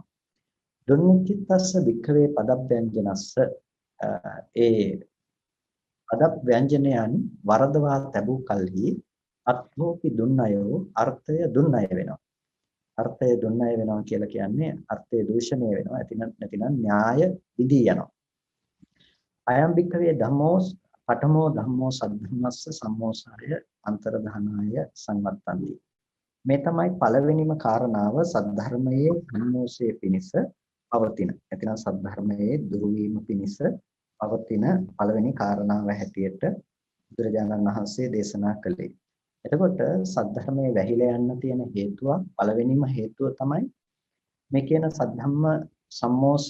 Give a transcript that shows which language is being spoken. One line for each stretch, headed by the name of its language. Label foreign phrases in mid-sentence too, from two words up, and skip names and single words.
Pali: දුන්නික්කිතස්ස වික්ඛවේ පදව්‍යංජනස්ස
Sinhala: ඒ පදව්‍යංජනයන් වරදවා තැබූ කල්හි අත්ථෝපි දුන්නයෝ අර්ථය දුන්නය වෙනවා. අර්ථය දුන්නය වෙනවා කියලා කියන්නේ අර්ථය දූෂණය වෙනවා. නැතිනම් න්‍යාය විදී යනවා.
Pali: අයම් භික්ඛවේ ධම්මෝ පඨමෝ ධම්මෝ සද්ධම්මස්ස සම්මෝසාය අන්තරධානාය සංවත්තಂತಿ.
Sinhala: මේ තමයි පළවෙනිම කාරණාව සද්ධර්මයේ සම්මෝසයේ පිණිස පවතින. නැතිනම් සද්ධර්මයේ දුරු වීම පිණිස පවතින පළවෙනි කාරණාව හැටියට බුදුරජාණන් වහන්සේ දේශනා කළේ. එතකොට සද්ධර්මයේ වැහිලා යන්න තියෙන හේතුව පළවෙනිම හේතුව තමයි මේ කියන සද්ධම්ම සම්මෝසය.